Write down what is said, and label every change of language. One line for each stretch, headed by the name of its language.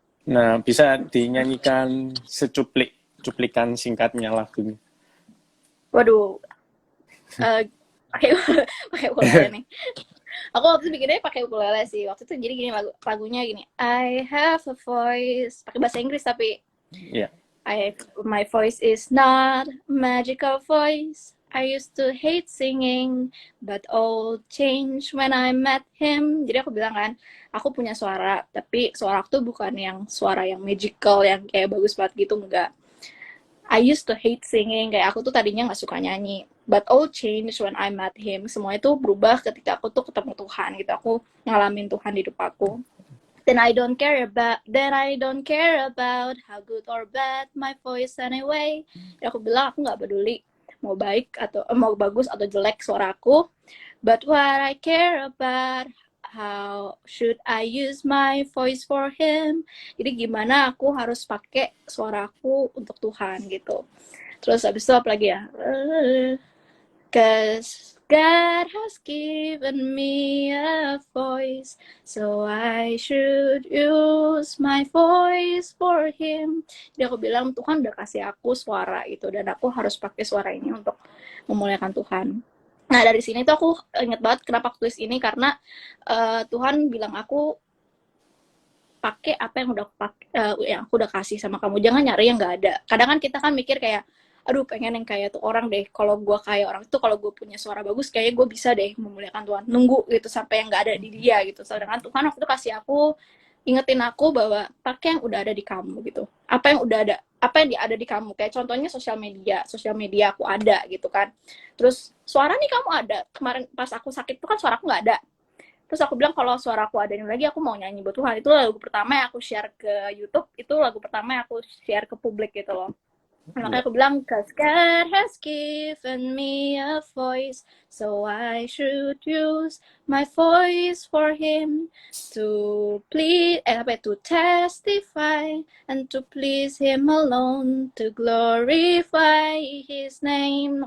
Indonesian: Nah, bisa dinyanyikan cuplikan singkatnya lagunya. Waduh, eh pakai pakai ukulele nih. Aku waktu itu bikinnya pakai ukulele sih. Waktu itu jadi gini lagunya gini.
English: I have a voice.
Indonesian: Pakai bahasa Inggris tapi Iya.
English: my voice is not a magical voice. I used to hate singing, but all changed when I met him.
Indonesian: Jadi aku bilang kan, aku punya suara, tapi suara aku tuh bukan yang suara yang magical, yang kayak bagus banget gitu, enggak.
English: I used to hate singing,
Indonesian: kayak aku tuh tadinya nggak suka nyanyi.
English: But all changed when I met him.
Indonesian: Semua itu berubah ketika aku tuh ketemu Tuhan gitu. Aku ngalamin Tuhan di hidup aku.
English: Then I don't care about how good or bad my voice anyway.
Indonesian: Dan aku bilang aku nggak peduli mau baik atau mau bagus atau jelek suaraku.
English: But what I care about, how should I use my voice for him.
Indonesian: Jadi gimana aku harus pakai suaraku untuk Tuhan gitu. Terus abis itu apa lagi ya?
English: Cause God has given me a voice, so I should use my voice for him.
Indonesian: Jadi aku bilang Tuhan udah kasih aku suara itu, dan aku harus pakai suara ini untuk memuliakan Tuhan. Nah dari sini tuh aku inget banget kenapa aku tulis ini, karena Tuhan bilang aku pakai apa yang yang aku udah kasih sama kamu, jangan nyari yang nggak ada. Kadang kan kita kan mikir kayak, aduh pengen yang kayak tuh orang deh, kalau gue kayak orang itu, kalau gue punya suara bagus kayaknya gue bisa deh memuliakan Tuhan, nunggu gitu sampai yang nggak ada di dia gitu. Sedangkan Tuhan waktu itu kasih aku, ingetin aku bahwa pakai yang udah ada di kamu gitu, apa yang udah ada, apa yang ada di kamu, kayak contohnya sosial media aku ada gitu kan. Terus suara nih kamu ada, kemarin pas aku sakit tuh kan suara aku nggak ada. Terus aku bilang kalau suara aku ada lagi, aku mau nyanyi buat Tuhan. Itu lagu pertama yang aku share ke YouTube, itu lagu pertama yang aku share ke publik gitu loh. Makanya aku bilang,
English: cause God has given me a voice, so I should use my voice for him, to to testify, and to please him alone, to glorify his name.